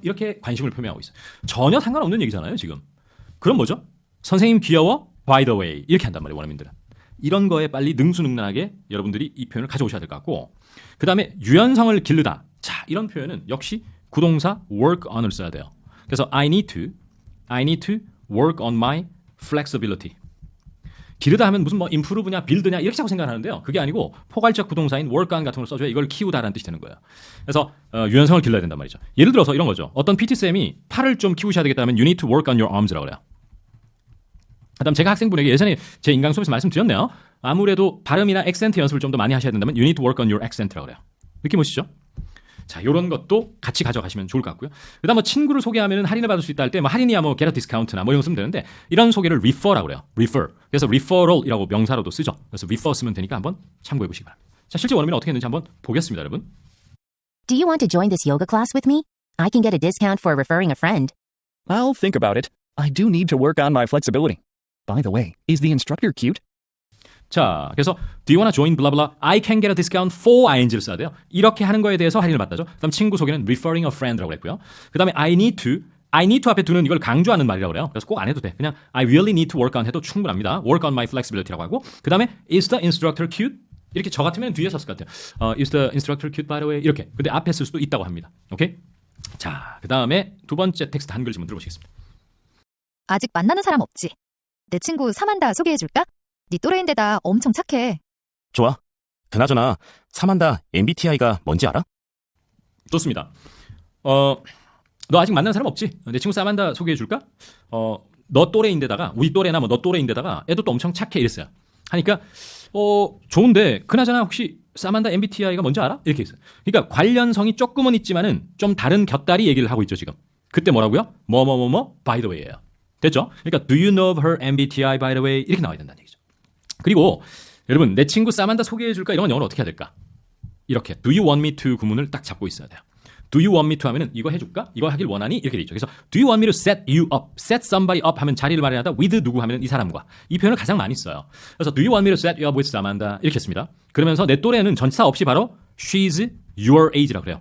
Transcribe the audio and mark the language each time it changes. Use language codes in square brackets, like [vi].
[ko] 이렇게 관심을 표명하고 있어요. 전혀 상관없는 얘기잖아요, 지금. 그럼 뭐죠? 선생님 귀여워? By the way. 이렇게 한단 말이에요, 원어민들은. 이런 거에 빨리 능수능란하게 여러분들이 이 표현을 가져오셔야 될 것 같고, 그 다음에 유연성을 기르다. 자, 이런 표현은 역시 구동사 work on을 써야 돼요. 그래서 [en] I need to work on my flexibility. [ko] 기르다 하면 무슨 뭐 improve냐, build냐 이렇게 자꾸 생각하는데요. 그게 아니고 포괄적 구동사인 work on 같은 걸 써줘야 이걸 키우다라는 뜻이 되는 거예요. 그래서 유연성을 길러야 된단 말이죠. 예를 들어서 이런 거죠. 어떤 PT쌤이 팔을 좀 키우셔야 되겠다면 [en] you need to work on your arms [ko] 라고 그래요. 그다음 제가 학생분에게 예전에 제 인강 수업에서 말씀드렸네요. 아무래도 발음이나 액센트 연습을 좀 더 많이 하셔야 된다면 [en] you need to work on your accent [ko] 라고 그래요. 느낌 오시죠? 자, 이런 것도 같이 가져가시면 좋을 것 같고요. 그다음 뭐 친구를 소개하면 할인을 받을 수 있다 할 때 뭐 할인이야 뭐 get a discount나 뭐 이런 거 쓰면 되는데 이런 소개를 refer라고 그래요. refer. 그래서 referral이라고 명사로도 쓰죠. 그래서 refer 쓰면 되니까 한번 참고해 보시기 바랍니다. 자, 실제 원어민은 어떻게 했는지 한번 보겠습니다, 여러분. [en] Do you want to join this yoga class with me? I can get a discount for referring a friend. I'll think about it. I do need to work on my flexibility. By the way, is the instructor cute? [ko] 자, 그래서 [en] do you wanna join blah blah I can get a discount for ing를 [ko] 써야 돼요. 이렇게 하는 거에 대해서 할인을 받다죠. 그다음 친구 소개는 referring a friend라고 했고요. 그다음에 I need to 앞에 두는 이걸 강조하는 말이라고 그래요. 그래서 꼭 안 해도 돼. 그냥 [en] I really need to work on [ko] 해도 충분합니다. [en] work on my flexibility라고 하고 그다음에 is the instructor cute? [ko] 이렇게 저 같으면 뒤에 썼을 것 같아요. [en] Is the instructor cute by the way? [ko] 이렇게. 근데 앞에 쓸 수도 있다고 합니다. 오케이? 자, 그다음에 두 번째 텍스트 한글 지문 들어보시겠습니다. 아직 만나는 사람 없지? 내 친구 사만다 소개해줄까? 네 또래인데다 엄청 착해. 좋아. 그나저나 사만다 MBTI가 뭔지 알아? 좋습니다. 너 아직 만난 사람 없지? 내 친구 사만다 소개해줄까? 너 또래인데다가 우리 또래나 뭐 너 또래인데다가 애도 또 엄청 착해 이랬어요. 하니까 좋은데 그나저나 혹시 사만다 MBTI가 뭔지 알아? 이렇게 했어요. 그러니까 관련성이 조금은 있지만은 좀 다른 곁다리 얘기를 하고 있죠 지금. 그때 뭐라고요? by the way예요. 됐죠? 그러니까 [en] do you know of her MBTI by the way [ko] 이렇게 나와야 된다는 얘기죠. 그리고 여러분 내 친구 사만다 소개해줄까? 이런 건 영어로 어떻게 해야 될까? 이렇게 [en] do you want me to [ko] 구문을 딱 잡고 있어야 돼요. [en] do you want me to [ko] 하면은 이거 해줄까? 이거 하길 원하니? 이렇게 돼 있죠. 그래서 [en] do you want me to set you up? [ko] set somebody up 하면 자리를 마련하다 with 누구 하면 이 사람과 이 표현을 가장 많이 써요. [en] 그래서 do you want me to set you up with Samantha? 이렇게 했습니다. [ko] 그러면서 내 또래는 전치사 없이 바로 [en] she's your age [ko] 라고 그래요.